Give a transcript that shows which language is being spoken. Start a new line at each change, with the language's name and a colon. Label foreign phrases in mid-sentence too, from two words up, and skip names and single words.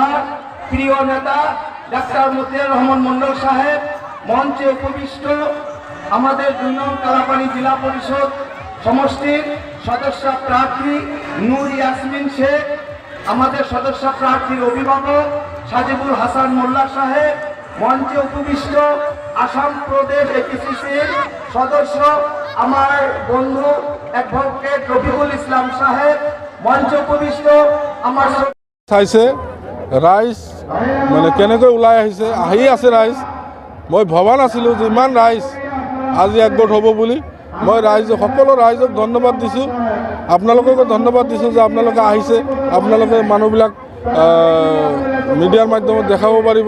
Bangla: প্রিয় নেতা ডাক্তার মতিয়ার রহমান মন্ডল সাহেব, মঞ্চে উপবিষ্ট আমাদের 2 নং কালাপানি জেলা পরিষদ সমষ্টির সদস্য প্রার্থী নূর ইয়াসমিন শেখ, আমাদের সদস্য প্রার্থীর অভিভাবক সাজিবুল হাসান মোল্লা সাহেব, মঞ্চে উপবিষ্ট আসাম প্রদেশ এপিসিসির সদস্য আমার বন্ধু অ্যাডভোকেট রফিকুল ইসলাম সাহেব, মঞ্চে উপবিষ্ট আমার
Assamese: চাইছে ৰাইজ মানে কেনেকৈ ওলাই আহি আছে ৰাইজ। মই ভবা নাছিলোঁ যে ইমান ৰাইজ আজি একগোট হ'ব বুলি। মই সকলো ৰাইজক ধন্যবাদ দিছোঁ, আপোনালোককো ধন্যবাদ দিছোঁ যে আপোনালোকে আহিছে। আপোনালোকে মানুহবিলাক মিডিয়াৰ মাধ্যমত দেখাব পাৰিব।